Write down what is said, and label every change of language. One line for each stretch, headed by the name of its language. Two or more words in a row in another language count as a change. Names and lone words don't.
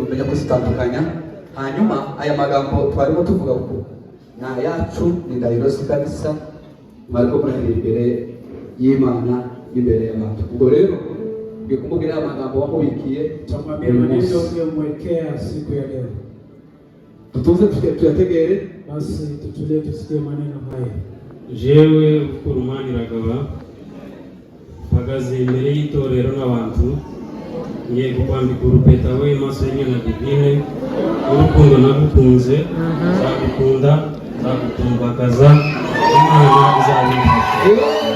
Kinyarwanda: kumenya kuzitandukanya. Hanyuma aya magambo twarimo tuvuga ko na yacu ni Dairos kabisa, mariko murahira imbere y'Imana imbere y'abantu. Ubwo rero bikumubwira amagambo wamubikiye
Swahili: tamwambia maneno uliyomwekea siku ya leo.
Kinyarwanda: Tutuze tuyategere,
Swahili: basi tutulie tusikie maneno haya.
Kinyarwanda: Jewe Kurumani Ragaba mpagaze imbere y'itorero n'abantu ngiye kukwambika urupeta we maso y'Imana divine, urukundo nagukunze nzagukunda nzagutumbakaza, Imana izabimfasha.